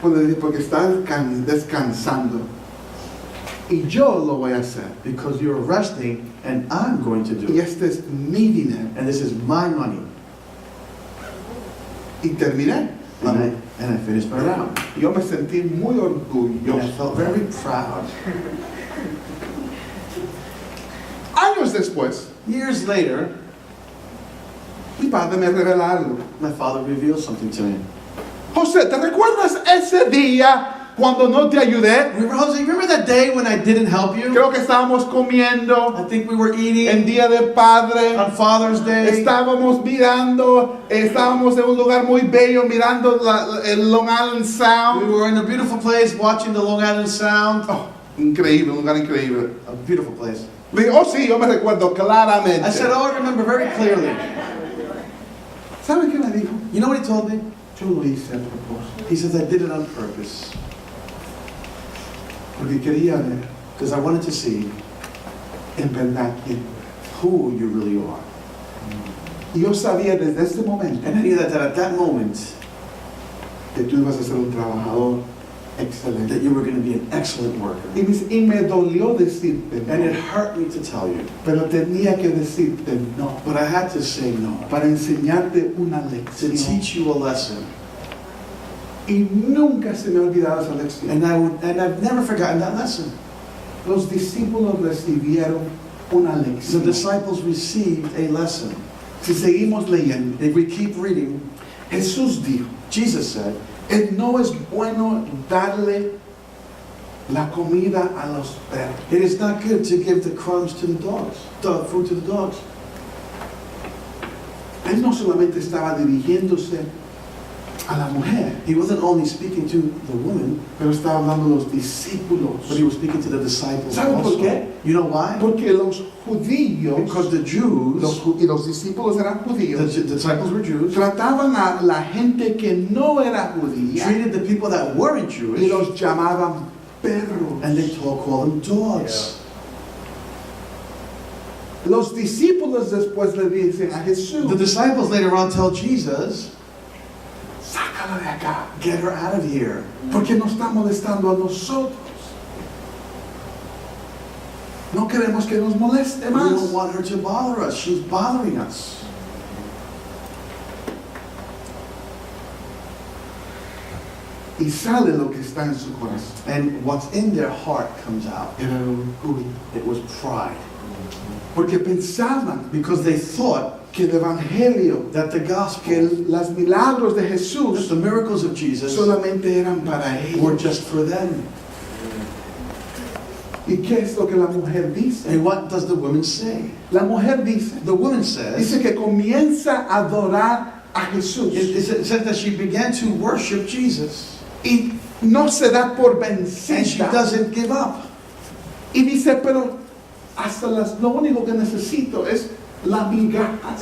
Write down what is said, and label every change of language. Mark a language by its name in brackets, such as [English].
[Spanish] Pues le dije, porque estás descansando. Y yo lo voy a hacer. [English] Because you're resting and I'm going to do [Spanish] Y [English] it. [Spanish] este es mi dinero. [English] And this is my money. [Spanish] Y terminé. [English] And I finished my route. [Spanish] Yo me sentí muy [English] And I [Spanish] orgulloso. [English] felt very proud. [Spanish] Años después, [English] Years later, [Spanish] mi padre me revela algo. [English] my father revealed something to me. [Spanish] José, ¿te recuerdas ese día cuando no te ayudé? [English] Jose, remember that day when I didn't help you? [Spanish] Creo que estábamos comiendo [English] I think we were eating [Spanish] en Día del Padre. [English] on Father's Day. [Spanish] Estábamos mirando, estábamos en un lugar muy bello mirando el Long Island [English] We Sound. were in a beautiful place watching the Long Island Sound. [Spanish] Oh, increíble, un lugar increíble. [English] A beautiful place. [Spanish] Le dije, oh sí, yo me recuerdo claramente. [English] I said, oh, I remember very clearly. [Spanish] ¿Sabe qué me dijo? [English] You know what he told me? [Spanish] Yo lo hice a propósito. [English] He says, I did it on purpose. [Spanish] Porque quería ver [English] Because I wanted to see [Spanish] en verdad quién eres. [English] who you really are. [Spanish] Y yo sabía desde ese momento [English] And I knew that at that moment, [Spanish] que tú ibas a ser un trabajador excelente. [English] that you were going to be an excellent worker. [Spanish] Y me dolió decirte [English] And it [Spanish] no, [English] hurt me to tell you. [Spanish] pero tenía que decirte no [English] But I had to say no. [Spanish] para enseñarte una [English] To [Spanish] lección. [English] teach you a lesson. [Spanish] Y nunca se me ha olvidado esa lección. [English] And I've never forgotten that lesson. [Spanish] Los discípulos recibieron una [English] The [Spanish] lección. [English] disciples received a lesson. [Spanish] Si seguimos leyendo, [English] If we keep reading, [Spanish] Jesús dijo, [English] Jesus said, [Spanish] no es bueno darle la comida a los perros. [English] it is not good to give the crumbs to the dogs, the food to the dogs. [Spanish] Él no solamente estaba dirigiéndose a la mujer, [English] He wasn't only speaking to the woman, [Spanish] pero estaba hablando a los discípulos. [English] but he was speaking to the disciples [Spanish] ¿Sabe por [English] also. [Spanish] qué? [English] You know why? [Spanish] Porque los judíos, [English] Because the Jews, [Spanish] y los discípulos eran [English] the [Spanish] judíos, [English] disciples were Jews, [Spanish] trataban a la gente que no era judía [English] treated the people that weren't [Spanish] y [English] Jewish, [Spanish] los llamaban perros. [English] and they called them dogs. [Spanish] Los discípulos después le dicen a Jesús, [English] The disciples later on tell Jesus, [Spanish] sácala de acá, [English] get her out of here. [Spanish] porque nos está molestando a nosotros. No queremos que nos moleste [English] We más. don't want her to bother us. She's bothering us. [Spanish] Y sale lo que está en su corazón. [English] And what's in their heart comes out. [Spanish] Era el orgullo. [English] It was pride. [Spanish] Porque pensaban [English] Because they thought [Spanish] que el evangelio, [English] that the [Spanish] que [English] gospel, [Spanish] los milagros de [English] that [Spanish] Jesús [English] the miracles of Jesus [Spanish] solamente eran para [English] were [Spanish] ellos. [English] just for them. [Spanish] ¿Y qué es lo que la mujer dice? [English] And what does the woman say? [Spanish] La mujer dice, [English] The woman says, [Spanish] que comienza a adorar a Jesús. [English] it says that she began to worship Jesus. [Spanish] Y no se da por [English] And she [Spanish] vencida. [English] doesn't give up. [Spanish] Y dice, pero hasta lo único que necesito es la migajas.